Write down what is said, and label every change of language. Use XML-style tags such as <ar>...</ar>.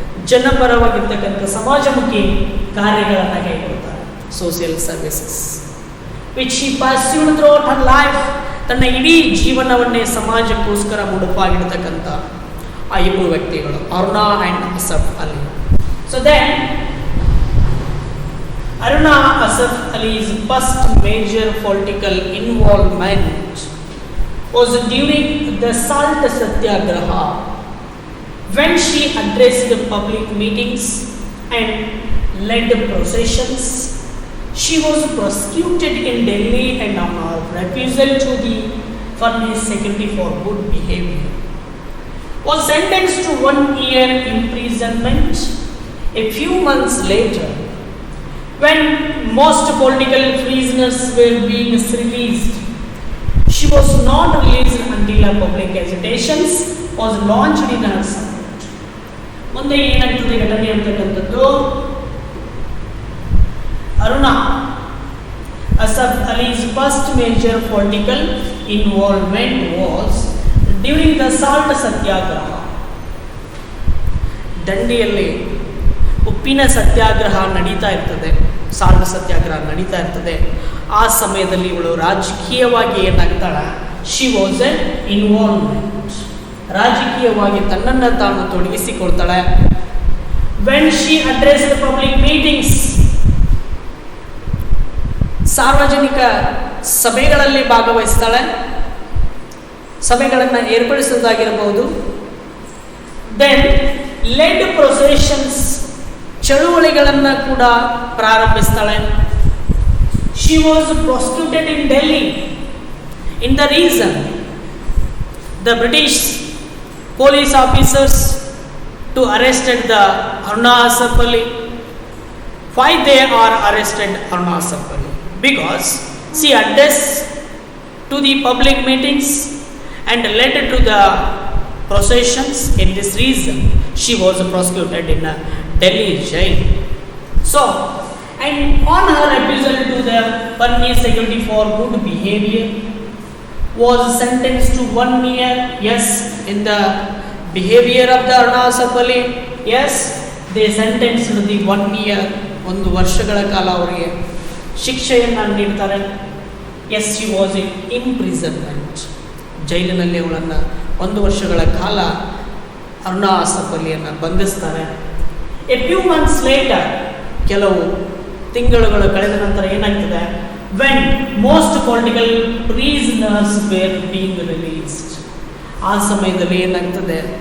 <kn>ಜನಪರವಾಗಿರ್ತಕ್ಕಂಥ ಸಮಾಜಮುಖಿ ಕಾರ್ಯಗಳನ್ನು ಕೈಗೊಳ್ತಾರೆ.</kn> <en>Social services which she pursued throughout her life.</en> <kn>ತನ್ನ ಇಡೀ ಜೀವನವನ್ನೇ ಸಮಾಜಕ್ಕೋಸ್ಕರ ಮುಡುಪಾಗಿಡ್ತಕ್ಕಂಥ ಆ ಇಬ್ಬರು ವ್ಯಕ್ತಿಗಳು, Aruna and Asaf Ali.</kn> <en>So then Aruna Asaf Ali's first major political involvement was during the Salt Satyagraha, when she addressed public meetings and led processions. She was prosecuted in Delhi and on her refusal to be furnished security for good behavior was sentenced to 1 year imprisonment. A few months later, when most political prisoners were being released, she was not released until a public agitations was launched in her support.</en> <kn>ಮುಂದೆ ಏನಾಗ್ತದೆ ಘಟನೆ ಅಂತಕ್ಕಂಥದ್ದು,</kn> <en>Aruna Asaf Ali's first major political involvement was during the Salt Satyagraha.</en> <kn>ದಂಡಿಯಲ್ಲಿ ಉಪ್ಪಿನ ಸತ್ಯಾಗ್ರಹ ನಡೀತಾ ಇರ್ತದೆ, salt ಸತ್ಯಾಗ್ರಹ ನಡೀತಾ ಇರ್ತದೆ. ಆ ಸಮಯದಲ್ಲಿ ಇವಳು ರಾಜಕೀಯವಾಗಿ ಏನಾಗ್ತಾಳೆ,</kn> <en>she was an involvement,</en> <kn>ರಾಜಕೀಯವಾಗಿ ತನ್ನನ್ನು ತಾನು ತೊಡಗಿಸಿಕೊಳ್ತಾಳೆ.</kn> <en>when she addressed public meetings,</en> <kn>ಸಾರ್ವಜನಿಕ ಸಭೆಗಳಲ್ಲಿ ಭಾಗವಹಿಸ್ತಾಳೆ, ಸಭೆಗಳನ್ನು ಏರ್ಪಡಿಸುವುದಾಗಿರಬಹುದು.</kn> <en>then led processions,</en> <kn>ಚಳುವಳಿಗಳನ್ನು ಕೂಡ ಪ್ರಾರಂಭಿಸ್ತಾಳೆ.</kn> <en>She was prosecuted in Delhi. In the reason, the British police officers to arrested the Aruna Asaf Ali. Why they are arrested Aruna Asaf Ali? Because she addressed to the public meetings and led to the processions. In this reason, she was prosecuted in a Delhi jail. So, and on her refusal to the furnished security for good behavior, was sentenced to 1 year. Yes, in the behavior of the Aruna Asaf Ali, yes, they sentenced to the 1 year, 1</en> <kn>ವರ್ಷಗಳ ಕಾಲ ಅವರಿಗೆ ಶಿಕ್ಷೆಯನ್ನು ನೀಡ್ತಾರೆ. S,</kn> <en>she was in imprisonment,</en> <kn>ಜೈಲಿನಲ್ಲಿ ಅವಳನ್ನು 1 ವರ್ಷಗಳ ಕಾಲ Aruna Asaf ಅಲಿಯನ್ನು ಬಂಧಿಸ್ತಾರೆ.</kn> <en>a few months later,</en> <kn>ಕೆಲವು ತಿಂಗಳುಗಳು ಕಳೆದ ನಂತರ ಏನಾಗ್ತದೆ,</kn> <en>when most political prisoners were being released,</en> <kn>ಆ ಸಮಯದಲ್ಲಿ ಏನಾಗ್ತದೆ,</kn>